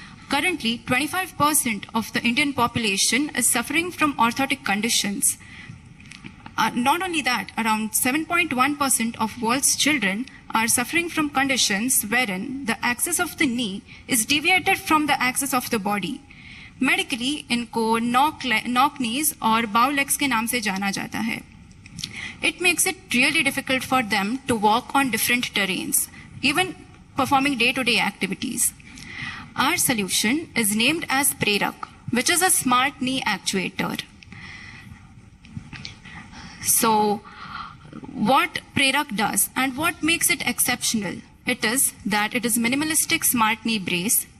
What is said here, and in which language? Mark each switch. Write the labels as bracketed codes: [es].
[en] Currently, 25% of the Indian population is suffering from orthotic conditions. Not only that, around 7.1% of world's children are suffering from conditions wherein the axis of the knee is deviated from the axis of the body. [hi] Medically, इनको knock knees और bow legs के नाम से जाना जाता है. [en] It makes it really difficult for them to walk on different terrains, even performing day-to-day activities. Our solution is named as Prerak, which is a smart knee actuator. So, what Prerak does and what makes it exceptional, it is that it is minimalistic smart knee brace.